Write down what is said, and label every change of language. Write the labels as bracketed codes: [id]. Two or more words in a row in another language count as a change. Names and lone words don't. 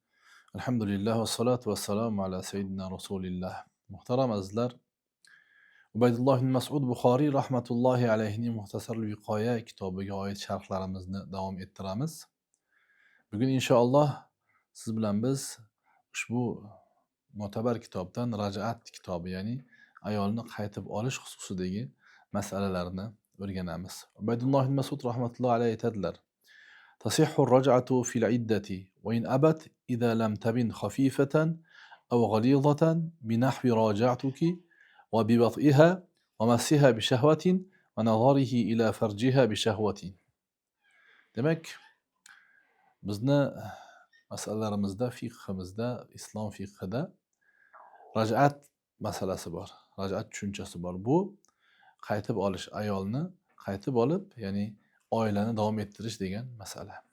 [ar] الحمد لله والصلاة والسلام على سيدنا رسول الله. [uz] Muhtaram azizlar, Ubaydulloh ibn Mas'ud Buxoriy rahmatullohi alayhining Muxtasarul Viqoya kitobiga oid sharhlarimizni davom ettiramiz. Bugun inshaalloh siz bilan biz ushbu mo'tabar kitobdan Raj'at kitobi, ya'ni ayolni qaytib olish xususidagi masalalarni o'rganamiz. Ubaydulloh ibn Mas'ud [ar] رحمة الله عليه [uz] aytadilar: [ar] تصح الرجعة في العدة وإن أبت إذا لم تبن خفيفة أو غليظة بنحو راجعتك وببطئها ومسها بشهوة ونظره إلى فرجها بشهوة. [uz] Demek bizni masalalarimizda, fiqhimizda, islom fiqhida raj'at masalasi bor. Raj'at tushunchasi bor. Bu qaytib olish, ayolni qaytib olib, ya'ni oilani davom ettirish degan masala.